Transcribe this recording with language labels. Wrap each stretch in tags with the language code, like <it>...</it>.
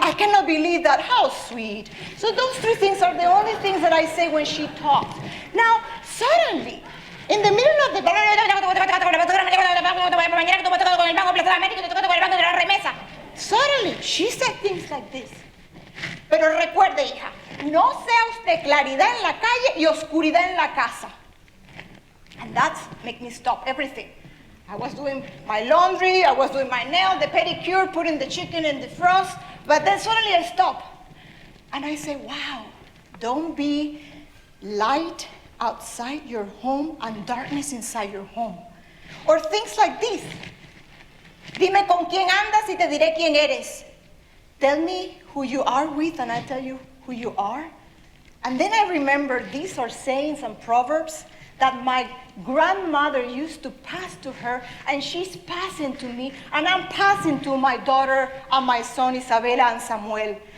<en>I cannot believe that. How sweet. So those three things are the only things that I say when she talks. Now, suddenly, in the middle of the suddenly, she said things like this.</en> <es>Pero recuerde, hija, no sea usted claridad en la calle y oscuridad en la casa.</es> <en>And that made me stop everything. I was doing my laundry, I was doing my nail, the pedicure, putting the chicken in the frost, but then suddenly I stopped. And I say, wow, don't be light outside your home and darkness inside your home. Or things like this.</en> <es>Dime con quién andas y te diré quién eres.</es> <en>Tell me who you are with and I tell you who you are. And then I remember these are sayings and proverbs that my grandmother used to pass to her, and she's passing to me, and I'm passing to my daughter and my son Isabela and Samuel.</en>